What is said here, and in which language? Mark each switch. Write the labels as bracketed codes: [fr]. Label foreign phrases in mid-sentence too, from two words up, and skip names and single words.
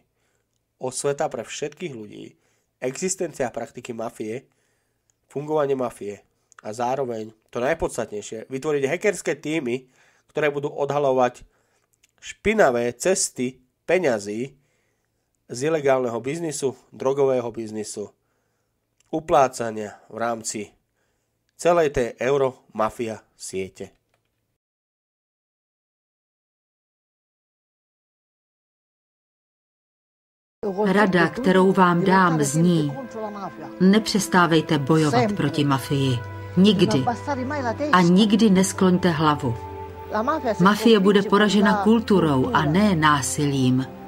[sk] Osveta pre všetkých ľudí, existencia praktiky mafie, fungovanie mafie a zároveň, to najpodstatnejšie, vytvoriť hackerské týmy, ktoré budú odhalovať špinavé cesty peňazí z ilegálneho biznisu, drogového biznisu, uplácania v rámci celej tej euromafia siete. [cs] Rada, kterou vám dám, zní: nepřestávejte bojovat proti mafii. Nikdy. A nikdy neskloňte hlavu. Mafie bude poražena kulturou a ne násilím.